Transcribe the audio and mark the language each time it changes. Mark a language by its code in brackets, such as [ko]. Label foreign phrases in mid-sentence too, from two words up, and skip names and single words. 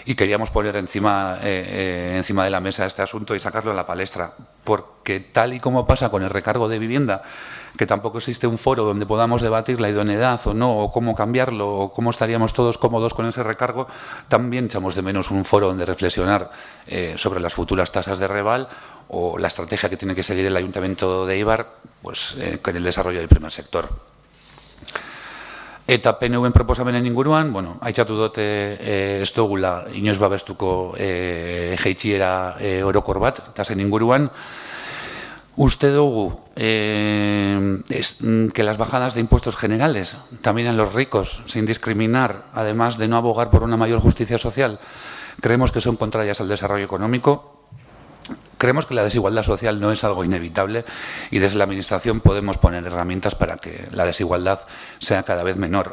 [es] y queríamos poner encima de la mesa este asunto y sacarlo a la palestra, porque tal y como pasa con el recargo de vivienda, que tampoco existe un foro donde podamos debatir la idoneidad o no, o cómo cambiarlo, o cómo estaríamos todos cómodos con ese recargo, también echamos de menos un foro donde reflexionar sobre las futuras tasas de Reval o la estrategia que tiene que seguir el Ayuntamiento de Eibar pues, con el desarrollo del primer sector. [eu] Eta PNV-en proposamenen inguruan, bueno, aitzatu dute ez dugula inoiz babestuko jaitsiera orokor bat, tasen inguruan. Uste dugu [es] que las bajadas de impuestos generales, también a los ricos, sin discriminar, además de no abogar por una mayor justicia social, creemos que son contrarias al desarrollo económico. Creemos que la desigualdad social no es algo inevitable y desde la Administración podemos poner herramientas para que la desigualdad sea cada vez menor.